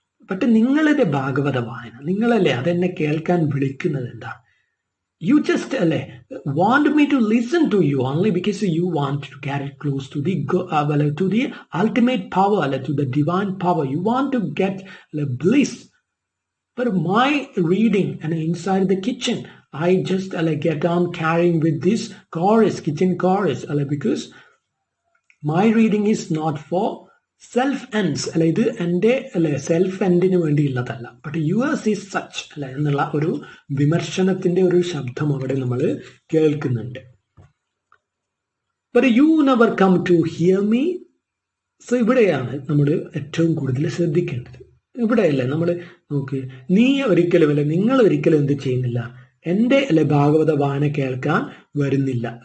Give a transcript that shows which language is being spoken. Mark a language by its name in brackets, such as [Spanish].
[Malayalam] But നിങ്ങളുടെ ഭാഗവത വായന, നിങ്ങളല്ലേ അതെന്നെ കേൾക്കാൻ വിളിക്കുന്നത് എന്താ? [English] You just want me to listen to you only because you want to get close to the ultimate power, to the divine power. You want to get bliss. But my reading and inside the kitchen, I just get on carrying with this chorus, kitchen chorus, because my reading is not for self ends [Malayalam] അല്ലെ, ഇത് എൻ്റെ അല്ലെ self എൻഡിന് വേണ്ടിയുള്ളതല്ല. [English] but yours is such [Malayalam] അല്ലെ എന്നുള്ള ഒരു വിമർശനത്തിന്റെ ഒരു ശബ്ദം അവിടെ നമ്മൾ കേൾക്കുന്നുണ്ട്. [English] But you never come to hear me. [Malayalam] So ഇവിടെയാണ് നമ്മൾ ഏറ്റവും കൂടുതൽ ശ്രദ്ധിക്കേണ്ടത്. ഇവിടെയല്ലേ നമ്മൾ നോക്ക്, നീ ഒരിക്കലും അല്ലെ നിങ്ങൾ ഒരിക്കലും എന്ത് ചെയ്യുന്നില്ല, എൻ്റെ അല്ലെ ഭാഗവത വായന കേൾക്കാൻ വരുന്നില്ല.